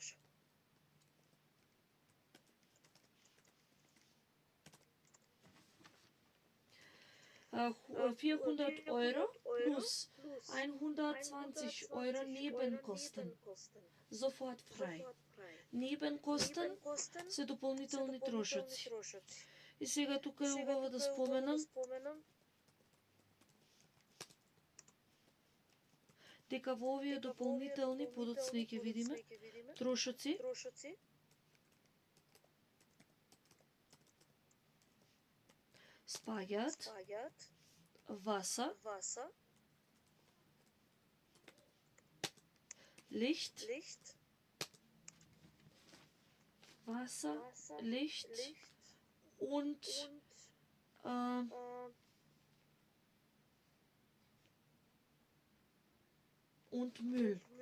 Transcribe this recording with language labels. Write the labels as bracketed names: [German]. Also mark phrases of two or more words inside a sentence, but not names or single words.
[German] 400 Euro plus 120 Euro Nebenkosten. Sofort frei. [Macedonian] Nebenkosten се дополнителни трошоци. И сега тука е убаво да споменам дека во овие дополнителни, подоцна ќе видиме, трошоци [German] спаѓаат Wasser, Licht, Wasser, Licht und Müll.